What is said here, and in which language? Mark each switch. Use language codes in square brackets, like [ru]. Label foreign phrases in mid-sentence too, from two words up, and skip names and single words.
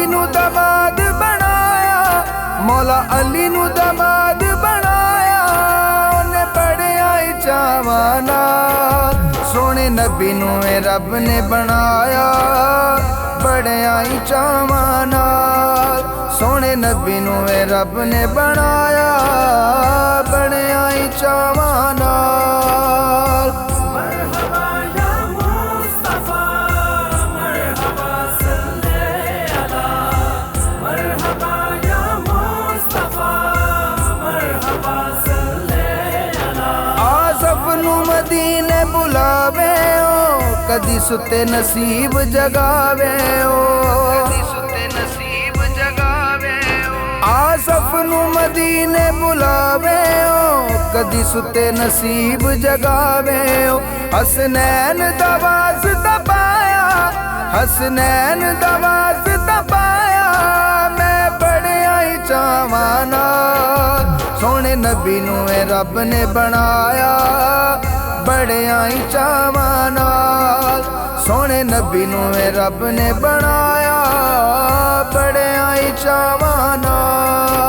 [pa] نو داماد بنایا مولا علی نو داماد بنایا اونے بڑیاں ہی چاواں نال سونے نبی نو اے رب نے بنایا بڑیاں ہی چاواں نال سونے نبی نو اے رب نے بنایا بڑیاں ہی چاواں نال [ar] مرحبا یا مصطفیٰ مرحبا صلی علی مرحبا یا مصطفیٰ مرحبا صلی علی [pa] آصف نو مدینے بلاوے او کدی ستے نصیب جگاوے او آصف نو مدینے بلاوے او کدی ستے نصیب جگاوے او حسنین دا واسطہ پایا حسنین دا واسطہ پایا میں بڑیاں ہی چاواں نال سونے نبی نو اے رب نے بنایا بڑیاں ہی چاواں نال سونے نبی نو اے رب نے بنایا بڑیاں ہی چاواں نال